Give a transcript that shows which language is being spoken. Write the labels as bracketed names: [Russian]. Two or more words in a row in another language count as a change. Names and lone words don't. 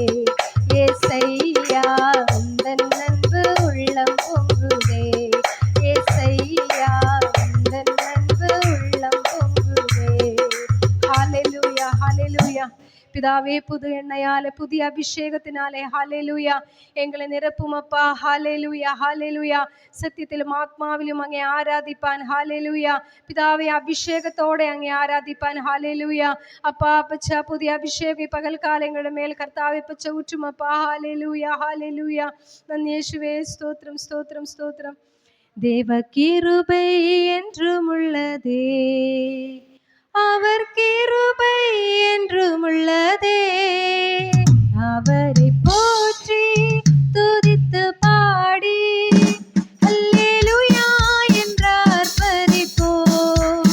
[Tamil] ஏசையா உந்தன் அன்பு உள்ளம் பொங்குதே. ஏசையா உந்தன் அன்பு உள்ளம் பொங்குதே. ஹல்லேலூயா ஹல்லேலூயா. பிதாவே புது எண்ணெயாலே புதிய அபிஷேகத்தினாலே ஹல்லேலூயா எங்களை நிரப்பும் அப்பா ஹல்லேலூயா ஹல்லேலூயா. [Malayalam] സത്യത്തിലും ആത്മാവിലും അങ്ങേ ആരാധിപ്പാൻ ഹല്ലേലൂയ. പിതാവേ അഭിഷേകത്തോടെ അങ്ങേ ആരാധിപ്പാൻ ഹല്ലേലൂയ. അപ്പാ അപ്പച്ച പുതിയ അഭിഷേകം ഈ പകൽക്കാലങ്ങളുടെ മേൽ കർത്താവേ പച്ച ഊറ്റും അപ്പാ ഹല്ലേലൂയ ഹല്ലേലൂയ. നന്ദി യേശുവേ സ്തോത്രം സ്തോത്രം സ്തോത്രം. [Tamil] தேவ கிருபை என்றும் உள்ளதே. அவர் கிருபை என்றும் உள்ளதே. அவரை போற்றி துதித்து பாடி அல்லேலூயா என்றார் பரிப்போம்.